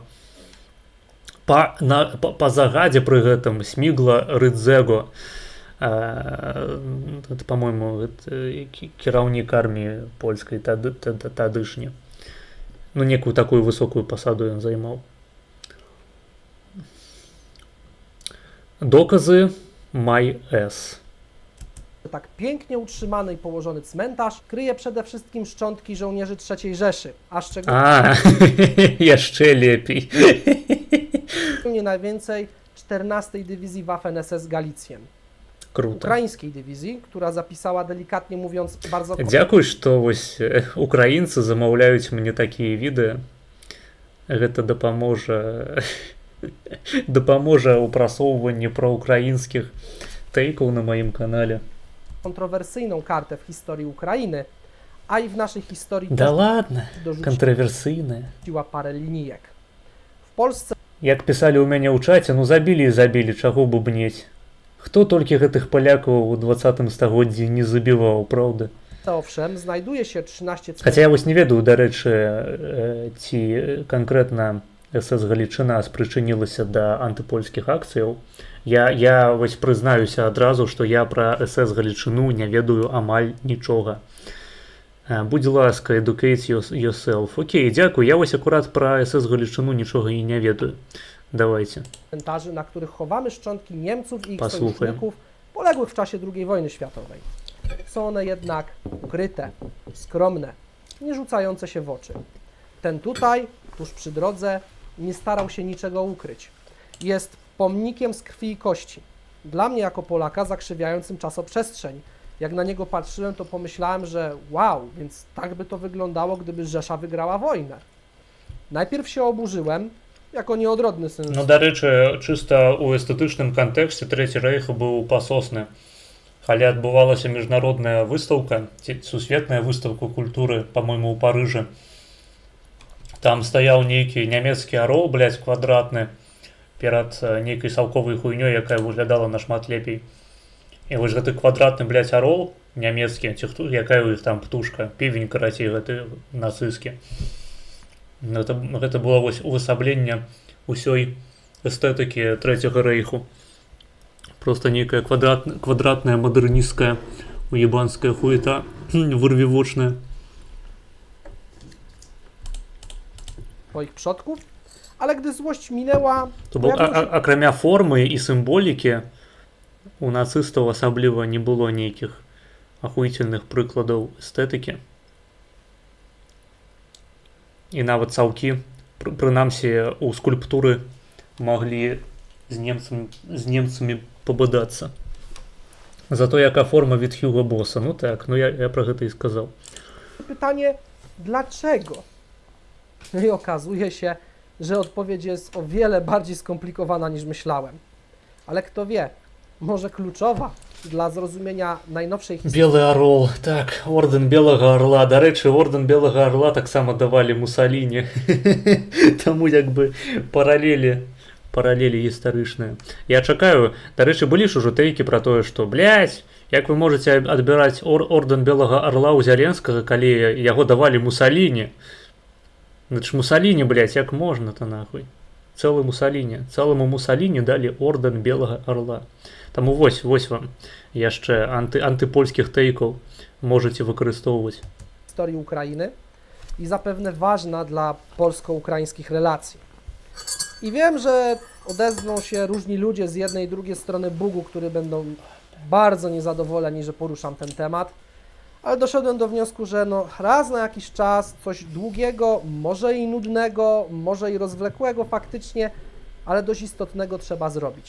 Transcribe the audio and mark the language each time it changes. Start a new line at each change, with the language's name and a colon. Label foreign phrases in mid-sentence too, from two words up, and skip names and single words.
Belarusian: Па загадзе пры гэтым Смігла Рыдзего,
Russian: это, по-моему,
Belarusian: кіраўнік арміі польскай тадышні. Ну, некую такую высокую пасаду ён займаў. Доказы MyS.
Polish: tak pięknie utrzymany i położony cmentarz kryje przede wszystkim szczątki żołnierzy III Rzeszy, a jeszcze lepiej. szczególnie najwięcej 14 Dywizji Waffen-SS Galicjen.
Belarusian: Круто.
Polish: ukraińskiej dywizji, która zapisała, delikatnie mówiąc, bardzo
Belarusian: Дзякуй, што вось украінцы замаўляюць мне такія відэа. Гэта дапаможа ў прасоўванні праўкраінскіх тэйкаў на маім канале.
Polish: kontrowersyjną kartę w historii Ukrainy, a i w naszej historii
Russian: Да ладно,
Polish: dorzuciła
Belarusian: кантраверсыйныя.
Polish: parę linijek. W Polsce
Belarusian: Як пісалі ў мяне ў чаце, ну забілі і забілі, чаго бубнець. Хто толькі гэтых палякаў у 20 стагоддзі не забіваў, правда?
Polish: owszem znajduje się 13
Belarusian: Хаця я вось не ведаю, дарэчы, ці канкрэтна СС Галічына спрычынілася да антыпольскіх акцыяў. Я вось прызнаюся адразу, што я пра СС Галічыну не ведаю амаль нічога. Будь ласка,
English: educate yourself.
Belarusian: Окей, дзякуй, я вось акурат пра СС Галічыну нічога і не ведаю. Давайте.
Polish: cmentarzy, na których chowamy szczątki Niemców i ich Posłuchaj. sojuszników poległych w czasie II wojny światowej. Są one jednak ukryte, skromne, nie rzucające się w oczy. Ten tutaj, tuż przy drodze, nie starał się niczego ukryć. Jest pomnikiem z krwi i kości. Dla mnie jako Polaka zakrzywiającym czasoprzestrzeń. Jak na niego patrzyłem, to pomyślałem, że wow, więc tak by to wyglądało, gdyby Rzesza wygrała wojnę. Najpierw się oburzyłem, jako nieodrodny syn.
Belarusian: Ну, дарэчы, чыста ў эстэтычным кантэксце Трэці рэйх быў пасосны. Калі адбывалася міжнародная выстаўка, ці сусветная выстаўка культуры, па-мойму, ў Парыжы, там стаяў нейкі нямецкі арол, блядь, квадратны, перад нейкай салковай хуйнёй, якая выглядала нашмат лепей. І вось гэты квадратны, блядь, арол нямецкі, ці хто, якая ў іх там птушка, півень, карацей, гэты нацысцкі. Гэта было вось увасабленне ўсёй эстэтыкі Трэцяга рэйху. Просто нейкая квадратная, мадэрнісцкая, уебанская хуета, вырвівочная.
Polish: Swoich przodków, ale gdy złość minęła,
Belarusian: То бок, акрамя формы і сімволікі, у нацыстаў асабліва не было нейкіх ахуительных прыкладаў эстэтыкі. І нават цаўкі, прынамсі, у скульптуры маглі з немцамі пабадацца.
Ukrainian: Зато яка форма від Хьюго Босса.
Belarusian: Ну так, ну я пра гэта і сказаў.
Polish: pytanie dlaczego? No i okazuje się, że odpowiedź jest o wiele bardziej skomplikowana niż myślałem. Ale kto wie, może kluczowa dla zrozumienia najnowszej historii.
Belarusian: Белы арол, так, ордэн белага арла. Дарэчы, ордэн белага арла таксама давалі Мусаліні. Таму як бы паралелі гістарычныя. Я чакаю, дарэчы, былі ж ужо тэйкі пра тое, што, блядь, як вы можаце адбіраць ордэн белага арла ў Зяленскага, калі яго давалі Мусаліні? Значит, Мусаліні, блядь, як можна-то нахуй? Цэлыму Мусаліні далі ордэн белага арла. Таму вось вам яшчэ антыпольскіх тэйкаў можаце выкарыстоўваць.
Polish: Historii Ukrainy i zapewne ważna dla polsko-ukraińskich relacji. I wiem, że odezwą się różni ludzie z jednej i drugiej strony Bugu, którzy będą bardzo niezadowoleni, że poruszam ten temat, ale doszedłem do wniosku, że no raz na jakiś czas coś długiego, może i nudnego, może i rozwlekłego faktycznie, ale dość istotnego trzeba zrobić.